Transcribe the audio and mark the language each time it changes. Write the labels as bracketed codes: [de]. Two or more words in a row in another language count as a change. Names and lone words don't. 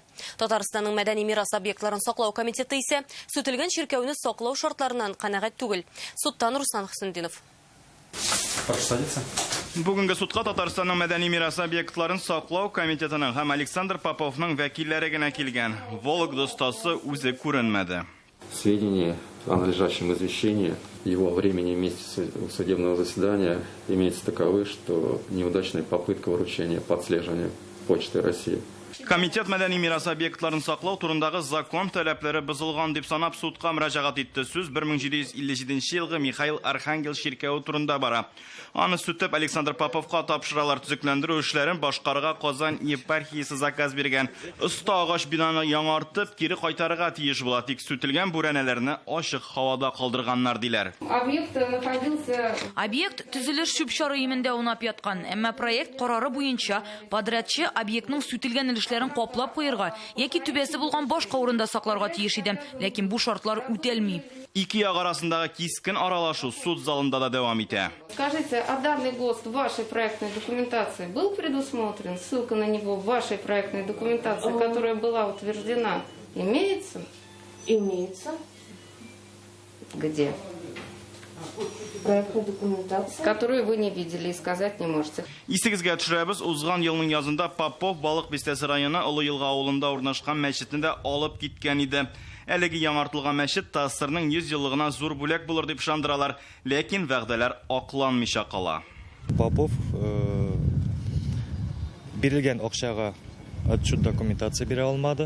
[tt] Татарстанның мәдәни мирас объектларын саклау комитеты исә сүтелгән ширкәвне саклау шартларыннан канәгать түгел. Судтан Руслан Хусендинов. Бүгінгі судқа Татарстанның мәдәни мирас объектларын саклау комитетының һәм Александр Поповның вәкилләре генә килгән. Вологда остасы үзе күренмәде. [ru] Сведения о надлежащем извещении его времени и месте судебного заседания имеются таковы, что неудачная попытка вручения по отслеживанию Почты России. [tt] Комитет мәдәни мирас объектларын саклау турындагы закон таләпләре бозылган дип санап судка мөрәҗәгать итте. Сүз 1757 елгы Михаил Архангел ширкәве турында бара. Аны сүтеп Александр Поповка тапшыралар, төзекләндерү эшләрен башкарырга Казан епархиясе заказ биргән. Оста агач бинаны яңартып, кире кайтарырга тиеш була, тик сүтелгән бүрәнәләрне ачык һавада калдырганнар диләр. Объект төзелеш шүп-чары имендә унап яткан, әмма проект карары буенча подрядчы объектның сүтелгән өлешләрен каплап куярга яки түбәсе булган башка урында сакларга тиеш иде, ләкин бу шартлар үтәлми. Ике як арасындагы кискен аралашу суд залында да дәвам итә. [ru] Скажите, а данный ГОСТ в вашей проектной документации был предусмотрен? Ссылка на него в вашей проектной документации, которая была утверждена, имеется? Имеется. Где? Проектная документация. Которую вы не видели и сказать не можете. [tt] Исегезгә төшерәбез, узган елның язында Попов Балык Бистәсе районы Олы Елга авылында урнашкан мәчетендә алып киткән иде. Әлеге яңартылган мәчет ТАССРның 100 еллыгына зур бүләк булыр дип ышандыралар, ләкин вәгъдәләр акланмыйча кала. Попов бирелгән акчага [ru] отчет документация [tt] бирә алмады.